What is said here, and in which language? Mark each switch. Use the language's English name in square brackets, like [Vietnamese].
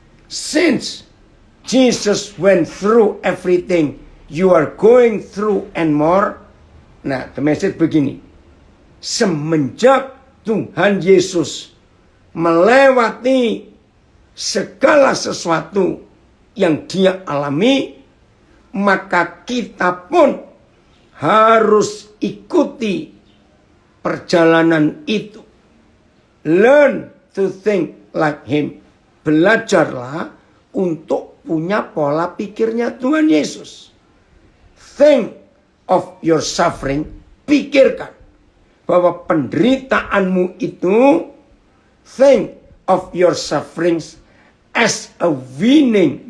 [English] Since Jesus went through everything you are going through and more. [Indonesian] Nah, the message begini. Semenjak Tuhan Yesus melewati segala sesuatu yang dia alami, maka kita pun harus ikuti perjalanan itu. [English] Learn to think like him. [Indonesian] Belajarlah untuk punya pola pikirnya Tuhan Yesus. [English] Think of your suffering. [Indonesian] Pikirkan bahwa penderitaanmu itu, [English] think of your sufferings as a winning.